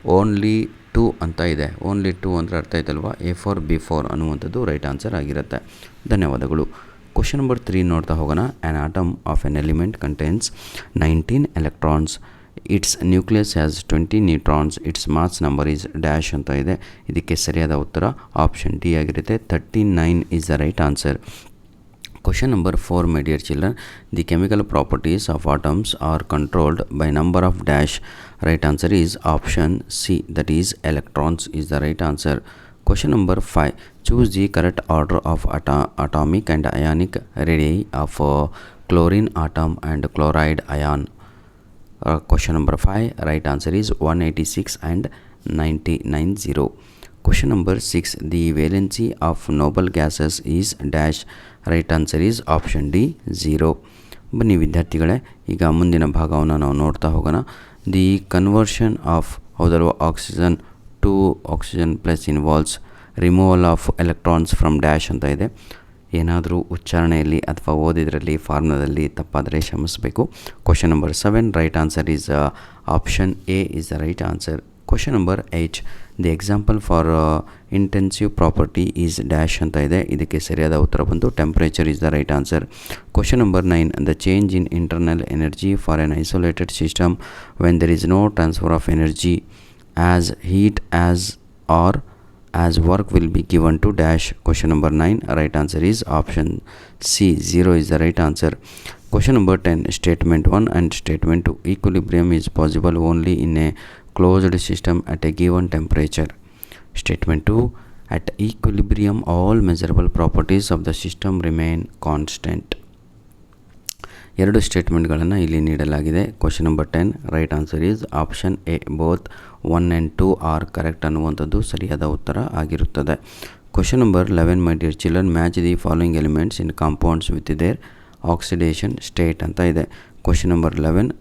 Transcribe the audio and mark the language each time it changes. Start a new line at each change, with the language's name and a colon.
Kannada: Only 2 ಅಂತ ಇದೆ. Only 2 ಅಂದರೆ ಅರ್ಥ ಆಯ್ತಲ್ವಾ? A4 B4 ಅನ್ನುವಂಥದ್ದು ರೈಟ್ ಆನ್ಸರ್ ಆಗಿರುತ್ತೆ. ಧನ್ಯವಾದಗಳು.
English: question number 3
Kannada: ನೋಡ್ತಾ ಹೋಗೋಣ.
English: An atom of an element contains 19 electrons. Its nucleus has 20 neutrons. Its mass number is dash
Kannada: ಅಂತ ಇದೆ. ಇದಕ್ಕೆ ಸರಿಯಾದ ಉತ್ತರ ಆಪ್ಷನ್ ಡಿ ಆಗಿರುತ್ತೆ.
English: 39 is the right answer. Question number 4, my dear children. The chemical properties of atoms are controlled by number of dash. Right answer is option C, that is electrons is the right answer. Question number 5. Choose the correct order of atomic and ionic radii of chlorine atom and chloride ion. Question number 5. Right answer is 186 and 990. Question number 6. The valency of noble gases is dash. Right answer is option D 0.
Kannada: ಬನ್ನಿ ವಿದ್ಯಾರ್ಥಿಗಳೇ, ಈಗ ಮುಂದಿನ ಭಾಗವನ್ನು ನಾವು ನೋಡ್ತಾ ಹೋಗೋಣ.
English: the conversion of,
Kannada: ಹೌದಲ್ವ,
English: oxygen to oxygen plus involves removal of electrons from dash
Kannada: ಅಂತ ಇದೆ. ಏನಾದರೂ ಉಚ್ಚಾರಣೆಯಲ್ಲಿ ಅಥವಾ ಓದಿದ್ರಲ್ಲಿ ಫಾರ್ಮುಲಾದಲ್ಲಿ ತಪ್ಪಾದರೆ ಕ್ಷಮಿಸಬೇಕು.
English: Question number 7. Right answer is option A is the right answer. Question number 8. The example for intensive property is dash
Kannada: ಅಂತ ಇದೆ. ಇದಕ್ಕೆ ಸರಿಯಾದ ಉತ್ತರ ಬಂದು
English: Temperature is the right answer. Question number 9. The change in internal energy for an isolated system when there is no transfer of energy as heat as or as work will be given to dash. Question number 9. Right answer is option C 0 is the right answer. Question number 10. Statement 1 and Statement 2. Equilibrium is possible only in a closed system at a given temperature. Statement 2. At equilibrium all measurable properties of the system remain constant.
Kannada: ಎರಡು ಸ್ಟೇಟ್ಮೆಂಟ್ಗಳನ್ನು ಇಲ್ಲಿ ನೀಡಲಾಗಿದೆ.
English: Question number 10. Right answer is option A. Both 1 and 2 are correct
Kannada: ಅನ್ನುವಂಥದ್ದು ಸರಿಯಾದ ಉತ್ತರ ಆಗಿರುತ್ತದೆ.
English: Question number 11. My dear children, match the following elements in compounds with their oxidation state
Kannada: ಅಂತ ಇದೆ.
English: Question number 11.